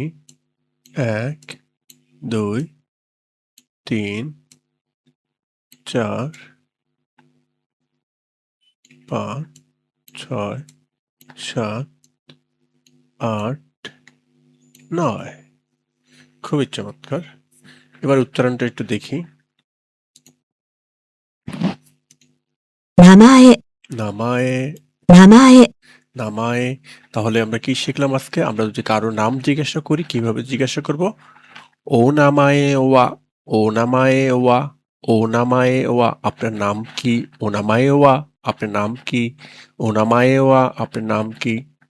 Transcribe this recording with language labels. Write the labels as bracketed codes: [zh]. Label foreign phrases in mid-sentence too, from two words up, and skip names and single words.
[bn] ১, ২, ৩, ৪, ৫, ৬, ৭, ৮, ৯ খুবই চমৎকার। এবার উচ্চারণটা একটু দেখি। [ja] 名前、名前名前、 [bn] নামায়ে তাহলে আমরা কি শিখলাম আজকে? আমরা যদি কারো নাম জিজ্ঞাসা করি কিভাবে জিজ্ঞাসা করব? [ja] お名前は, お名前は, お名前は [bn] আপনার নাম কি? [ja] お名前は [bn] আপনার নাম কি? [ja] お名前は [bn] আপনার নাম কি? ধন্যবাদ।